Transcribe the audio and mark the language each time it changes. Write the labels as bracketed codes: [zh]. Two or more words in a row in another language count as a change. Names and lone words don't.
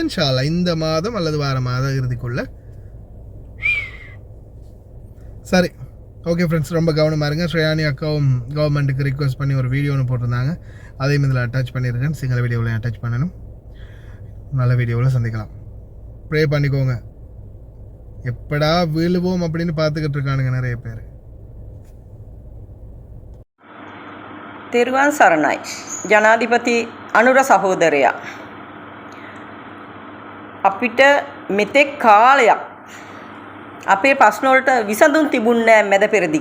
[ar] إن شاء الله [ta] இந்த மாதம் அல்லது வார மாதம் இறுதிக்குள்ள. சரி, [en] okay friends, [ta] ரொம்ப கவனமாக இருங்க. ஸ்ரேயானி அக்காவும் கவர்மெண்ட்டுக்கு ரிக்வெஸ்ட் பண்ணி ஒரு வீடியோ ஒன்று போட்டிருந்தாங்க, அதையும் இதில் அட்டாச் பண்ணியிருக்கேன். சிங்கள வீடியோவில் அட்டாச் பண்ணணும். நல்ல வீடியோவில் சந்திக்கலாம். ப்ரே பண்ணிக்கோங்க. எப்படா விழுவோம் அப்படின்னு பார்த்துக்கிட்டு இருக்கானுங்க நிறைய பேர். [si] තෙරුවන් සරණයි. ජනාධිපති අනුර සහෝදරයා, අපිට මෙතෙක් කාලයක් අපේ ප්‍රශ්න වලට විසඳුම් තිබුණේ නැහැ මැද පෙරදිග.